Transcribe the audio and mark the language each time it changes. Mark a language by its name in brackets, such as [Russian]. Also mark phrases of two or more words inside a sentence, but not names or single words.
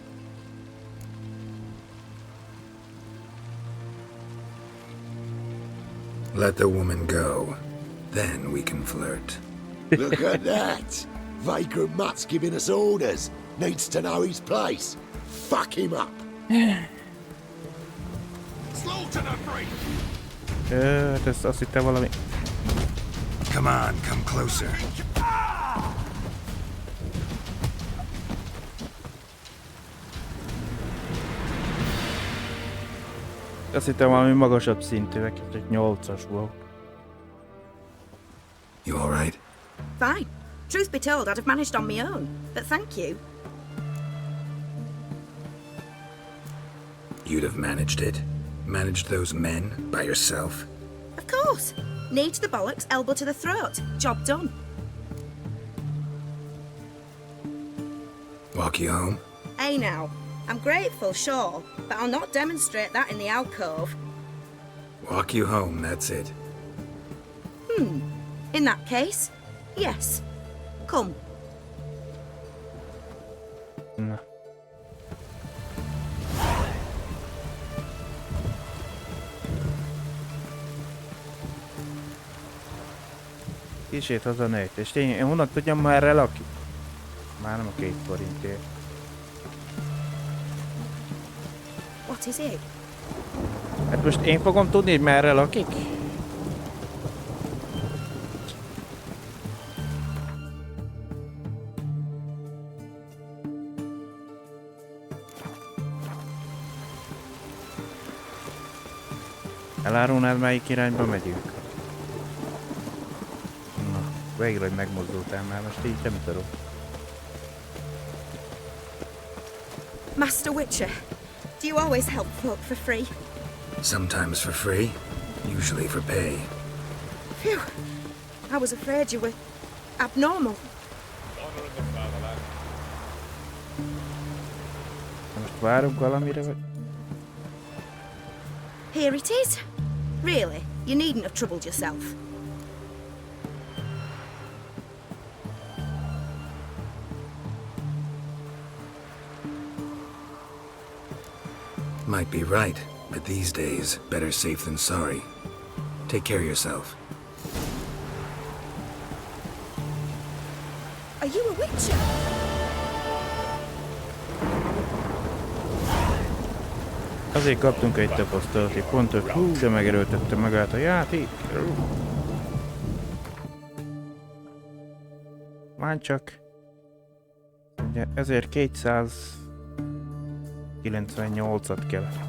[English] Let the woman go. Then we can flirt. Look at that! Vagrant mutt's giving us orders. Needs to know his place. Fuck him up. Slaughter the freak! [Hungarian] Hát ezt azt hittem valami... [English] Come on, come closer. [Hungarian] Azt hittem valami magasabb szintűek, egy 8-as volt. [English] You alright? Fine. Truth be told, I'd have managed on my own, but thank you. You'd have managed it? Managed those men by yourself? Of course. Knee to the bollocks, elbow to the throat. Job done. Walk you home? Hey now, I'm grateful, sure, but I'll not demonstrate that in the alcove. Walk you home, that's it. In that case, yes. Come. [Hungarian] Na. Kicsit haza ne és én honnan tudjam, már erre lakik? Már nem a 2 forintért. [English] What is it? [Hungarian] Hát most én fogom tudni, hogy merre lakik? Elárulnád, melyik irányba megyünk? Na, végre, hogy megmozdultál már, most így nem tudom. [English] Master Witcher, do you always help folk for free? Sometimes for free, usually for pay. Phew. I was afraid you were abnormal. [Hungarian] Most várunk valamire, vagy? [English] Here it is. Really, you needn't have troubled yourself. Might be right, but these days, better safe than sorry. Take care of yourself. Are you a witcher? [Hungarian] Azért kaptunk egy tapasztalati pontot, hú, de megerőltette magát a játék. Már csak... Ugye 1298-at kell.